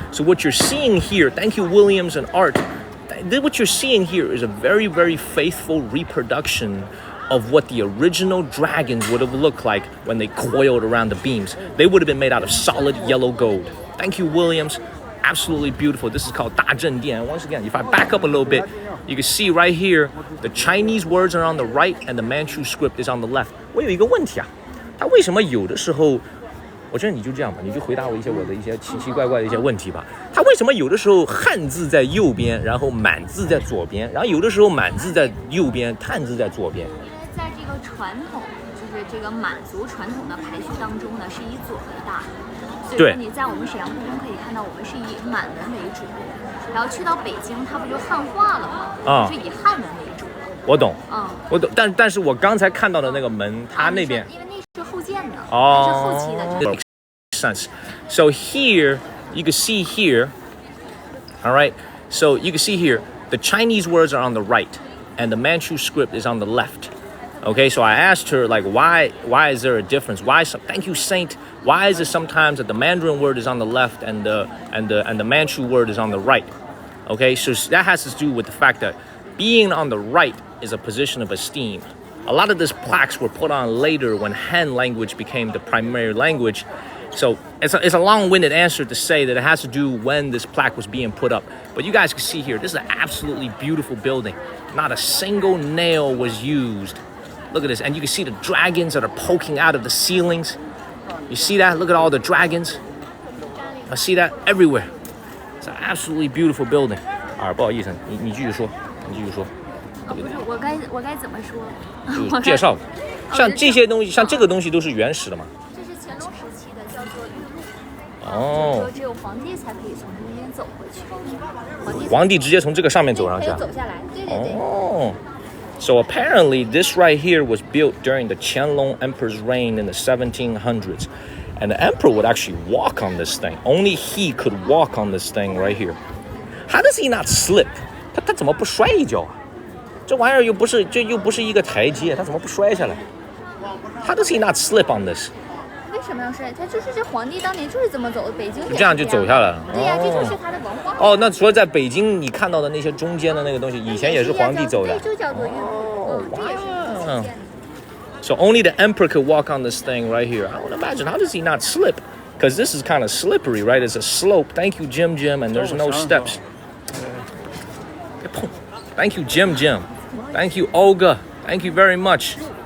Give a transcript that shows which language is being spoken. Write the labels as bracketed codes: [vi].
[en] So what you're seeing here, thank you Williams and Art, what you're seeing here is a very, very faithful reproduction of what the original dragons would have looked like when they coiled around the beams. They would have been made out of solid yellow gold. Thank you Williams, absolutely beautiful. This is called 大正殿. Once again, if I back up a little bit, you can see right here, the Chinese words are on the right and the Manchu script is on the left. [zh] 我有一个问题啊，它为什么有的时候我觉得你就这样吧，你就回答我我的一些奇奇怪怪的一些问题吧。它为什么有的时候汉字在右边，然后满字在左边，然后有的时候满字在右边，汉字在左边？因为在这个传统，就是这个满族传统的排序当中呢，是以左为大。所以说你在我们沈阳故宫可以看到，我们是以满文为主，然后去到北京，它不就汉化了吗？是以汉文为主。我懂，我懂，但是我刚才看到的那个门，它那边，因为那是后建的，是后期的。 [en] Makes sense. So here you can see here, all right. So you can see here the Chinese words are on the right, and the Manchu script is on the left. Okay, so I asked her like, why is there a difference? Thank you, Saint. Why is it sometimes that the Mandarin word is on the left and the Manchu word is on the right? Okay, so that has to do with the fact that being on the right is a position of esteem. A lot of these plaques were put on later when Han language became the primary language. So it's a long-winded answer to say that it has to do when this plaque was being put up. But you guys can see here, this is an absolutely beautiful building. Not a single nail was used. Look at this, and you can see the dragons that are poking out of the ceilings. You see that? Look at all the dragons. I see that everywhere. It's an absolutely beautiful building. [zh] 不好意思，你继续说，你继续说。不是，我该怎么说？就介绍，像这些东西，像这个东西都是原始的嘛。这是乾隆时期的，叫做玉露。就是说只有皇帝才可以从中间走回去。皇帝直接从这个上面走上去。可以走下来，对对对。 [en] So apparently this right here was built during the Qianlong Emperor's reign in the 1700s. And the emperor would actually walk on this thing. Only he could walk on this thing right here. How does he not slip? [zh] 他怎么不摔一跤啊？这玩意儿又不是一个台阶，他怎么不摔下来？ [en] How does he not slip on this? [zh] 为什么要摔？他就是这皇帝当年就是这么走的，北京这样就走下来了。对呀，这就是他的文化。那除了在北京你看到的那些中间的那个东西，以前也是皇帝走的。对，就叫做玉露。这也是建的。 [en] So only the emperor could walk on this thing right here. I would imagine, how does he not slip? Because this is kind of slippery, right? It's a slope. Thank you, Jim, and there's no steps. Thank you, Jim. Thank you, Olga. Thank you very much.